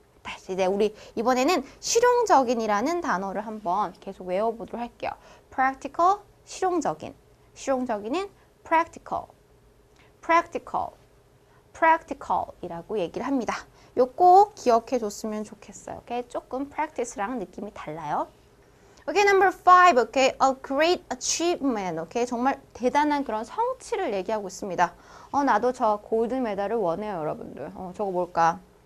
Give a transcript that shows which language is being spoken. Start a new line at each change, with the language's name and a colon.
Korean: 다시 이제 우리 이번에는 실용적인이라는 단어를 한번 계속 외워보도록 할게요. practical, 실용적인. 실용적인은 practical, practical, practical이라고 얘기를 합니다. 요 꼭 기억해 줬으면 좋겠어요. 오케이? 조금 practice랑 느낌이 달라요.
English: 오케이, number 5. 오케이, a great achievement.
Korean: 오케이, 정말 대단한 그런 성취를 얘기하고 있습니다. 나도 저 골드 메달을 원해요, 여러분들. 저거 뭘까?